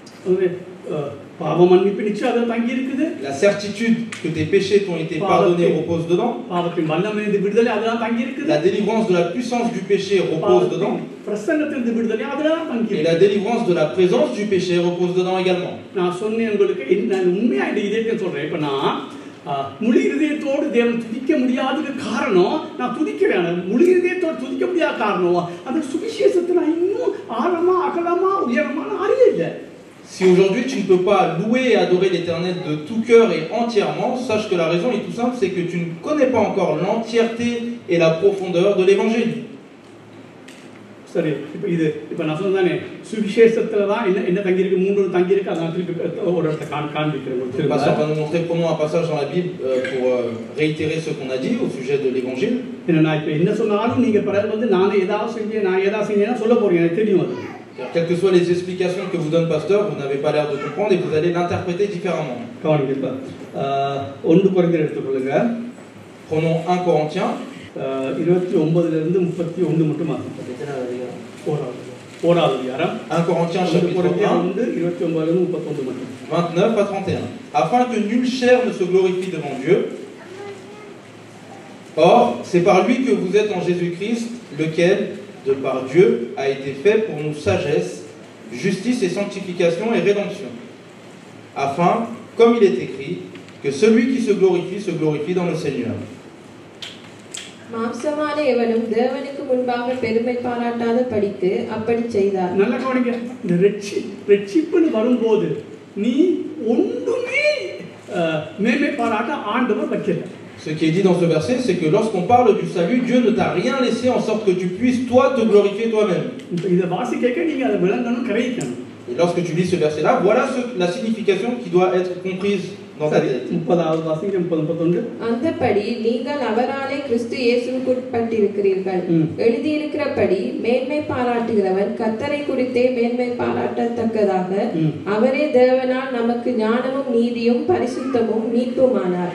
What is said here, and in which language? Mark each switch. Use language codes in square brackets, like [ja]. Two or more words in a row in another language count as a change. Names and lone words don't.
[fr] La certitude que tes péchés t'ont été pardonnés repose dedans. La délivrance de la puissance du péché repose dedans. Et la délivrance de la présence du péché repose dedans également. [ta] முழு இதயத்தோடு தேவன் துதிக்க முடியாததுக்கு காரணம், நான் துதிக்கிறேன், முழு இதயத்தோடு துதிக்க முடியாத காரணம் அந்த சுவிசேஷத்தை நான் இன்னும் ஆழமா அகலமா உயரமா அறியல. [fr] Si aujourd'hui tu ne peux pas louer et adorer l'Éternel de tout cœur et entièrement, sache que la raison est tout simple, c'est que tu ne connais pas encore l'entièreté et la profondeur de l'évangile. [ta] சரி, இப்போ நான் சொன்னதானே சுவிசேஷத்துல தான் என்ன தங்கி இருக்கு, மூன்று தங்கி இருக்கு. அதான் திருப்பி ஒரு இடத்தை காண்பிக்கிறேன். [fr] Le pasteur va nous montrer, prenons un passage dans la Bible pour réitérer ce qu'on a dit au sujet de l'évangile. [ta] நான் இப்போ என்ன சொன்னாலும் நீங்க பிறகு வந்து நான் ஏதாவது செஞ்சேன்னா சொல்ல போறீங்க, எனக்கு தெரியும் அது. [fr] Car quelles que soient les explications que vous donne pasteur, vous n'avez pas l'air de comprendre et vous allez l'interpréter différemment. Prenons 1 Corinthiens. 1 Corinthiens chapitre 1, 29 à 31. Afin que nulle chair ne se glorifie devant Dieu. Or, c'est par lui que vous êtes en Jésus-Christ, lequel, de par Dieu, a été fait pour nous sagesse, justice et sanctification et rédemption. Afin, comme il est écrit, que celui qui se glorifie dans le Seigneur. [ta] மாம்சமான எவனும் தேவனுக்கு முன்பாக பெருமை பாராட்டாத படிக்கு அப்படி செய்தார். நல்ல கவனிங்க, இந்த ரட்சிப்புன்னு வரும்போது நீ ஒன்றுமே மேன்மை பாராட்ட ஆண்டவர் வைக்கல. [fr] Ce qui est dit dans ce verset, c'est que lorsqu'on parle du salut, Dieu ne t'a rien laissé en sorte que tu puisses toi te glorifier toi-même. Et lorsque tu lis ce verset-là, voilà la signification qui doit être comprise dans ta tête. [ta] அந்தபடி நீங்கள் அவராலே கிறிஸ்து இயேசுவுக்குட்பட்டிருக்கிறீர்கள். எழுதியிருக்கிறபடி மேன்மை பாராட்டுகிறவன் கர்த்தரை குறித்தே மேன்மை பாராட்டத்தக்கதாக அவரே தேவனால் நமக்கு ஞானமும் நீதியும் பரிசுத்தமும் மீட்புமானார்.